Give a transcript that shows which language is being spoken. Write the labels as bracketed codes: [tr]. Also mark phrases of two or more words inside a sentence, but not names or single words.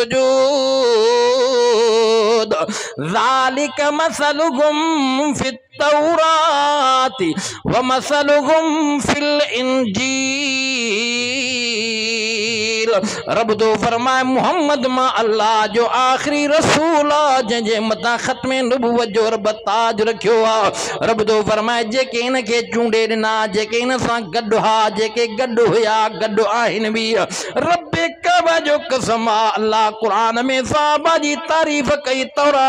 [ar] سجود ذلك مثلهم في التوراة ومثلهم في الإنجيل. [sd] रब तो फरमाए मोहम्मद मां अल्लाह जो आखिरी रसूल जंहिंजे मथां ख़त्मे नबुवत जो रब ताज रखियो आहे रब तो फरमाए जेके इन खे चूंडे ॾिना जेके इन सां गॾु हा जेके गॾु हुया गॾु आहिनि बि रब्बे काबा जो कसम अल्लाह कुरान में साहबा जी तारीफ़ कई तौरात